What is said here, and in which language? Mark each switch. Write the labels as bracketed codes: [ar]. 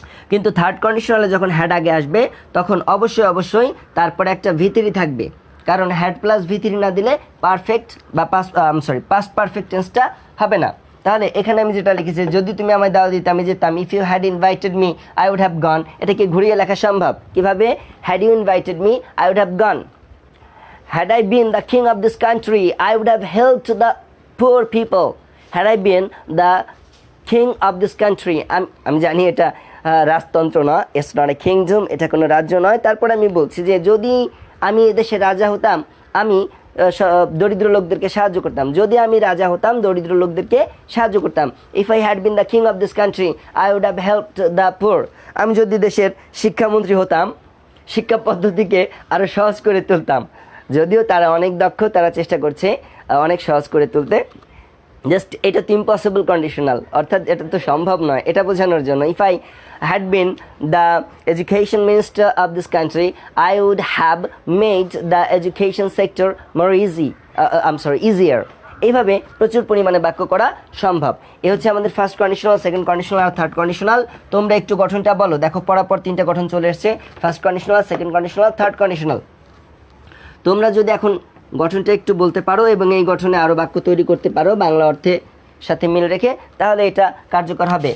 [bn] কিন্তু থার্ড কন্ডিশনালে যখন হ্যাড আগে আসবে তখন অবশ্যই তারপরে একটা V3 থাকবে, কারণ হ্যাড প্লাস V3 না দিলে পারফেক্ট বা পাস্ট পারফেক্ট টেন্সটা হবে না। তাহলে এখানে আমি যেটা লিখেছি, যদি তুমি আমায় দাওয়াত দিতে আমি যেতাম, [en] if you had invited me I would have gone, [bn] এটাকে ঘুরিয়ে লেখা সম্ভব কিভাবে? [en] had you invited me I would have gone, had I been the king of this country I would have helped the poor people, had I been the king of this country, [bn] আমি জানি এটা রাজতন্ত্র না, [en] it's not a kingdom, [bn] এটা কোনো রাজ্য নয়। তারপরে আমি বলছি যে যদি আমি এদেশের রাজা হতাম আমি দরিদ্র লোকদেরকে সাহায্য করতাম, যদি আমি রাজা হতাম দরিদ্র লোকদেরকে সাহায্য করতাম। [en] if I had been the king of this country I would have helped the poor, [bn] আমি যদি দেশের শিক্ষামন্ত্রী হতাম শিক্ষা পদ্ধতিকে আরও সহজ করে তুলতাম। যদিও তারা অনেক দক্ষ, তারা চেষ্টা করছে অনেক সহজ করে তুলতে, জাস্ট এটা তো ইম্পসিবল কন্ডিশনাল, অর্থাৎ এটা তো সম্ভব নয়, এটা বোঝানোর জন্য। [en] If I had been the education minister of this country I would have made the education sector more easier. [bn] এইভাবে প্রচুর পরিমাণে বাক্য করা সম্ভব। এ হচ্ছে আমাদের ফার্স্ট কন্ডিশনাল, সেকেন্ড কন্ডিশনাল আর থার্ড কন্ডিশনাল। তোমরা একটু গঠনটা বলো, দেখো পরাপর তিনটা গঠন চলে এসছে, first conditional, second conditional, third conditional. তোমরা যদি এখন গঠনটা একটু বলতে পারো এবং এই গঠনে আরও বাক্য তৈরি করতে পারো বাংলা অর্থে সাথে মিল রেখে, তাহলে এটা কার্যকর হবে।